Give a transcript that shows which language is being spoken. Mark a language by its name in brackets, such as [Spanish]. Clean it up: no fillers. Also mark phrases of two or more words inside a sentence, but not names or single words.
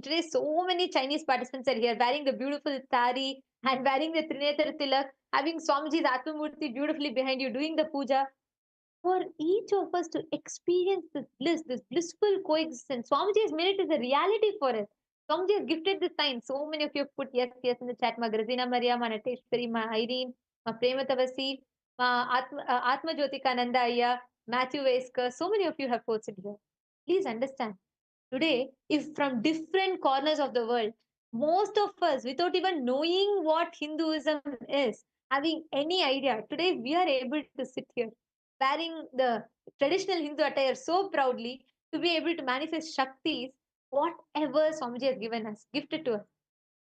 [English] Today, so many Chinese participants are here wearing the beautiful sari and wearing the Trinetra Tilak, having Swamiji's Atmamurti beautifully behind you, doing the puja. For each of us to experience this bliss, this blissful coexistence, Swamiji has made it as a reality for us. Swamiji has gifted this sign. So many of you have put yes, yes in the chat. Ma Grazina Maria, ma Nateshwari, ma Irene, ma Prematavasi, ma Atma Jyotika Nanda Ayya, Matthew Vesker. So many of you have posted here. Please understand. Today, if from different corners of the world, most of us, without even knowing what Hinduism is, having any idea, today we are able to sit here wearing the traditional Hindu attire so proudly to be able to manifest Shaktis, whatever Swamiji has given us, gifted to us.